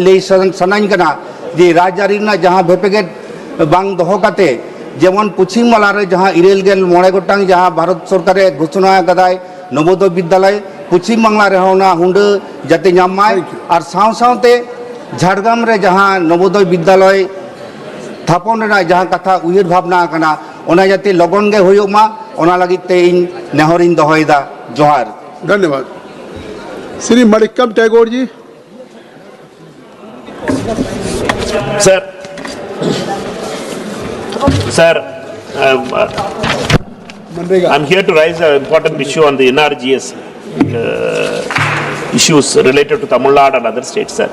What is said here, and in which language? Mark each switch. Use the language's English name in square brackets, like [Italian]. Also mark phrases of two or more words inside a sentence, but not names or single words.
[Santali] ले सनाइन कना जे राजआरी ना जहाँ भेपेगेट बांग दोहो काते जेमन पश्चिम बांग्ला रे जहाँ इरेल गेल मोड़े गोटांग जहाँ भारत सरकारे घोषणा कदाय नवोदय विद्यालय पश्चिम बांग्ला रे होना हुंडे जाते नामाय और साव सावते झाड़ग्राम रे जहाँ नवोदय विद्यालय थापन रेना जहाँ कथा उयर भावना कना ओना जाते लगन गे होयो मा ओना लगिते इन नेहरिन दोहयदा जोहार [Hindi] धन्यवाद श्री मणिकम टैगोर जी [English] Sir, I'm here to raise an important issue on the NRGS issues related to Tamil Nadu and other states, sir.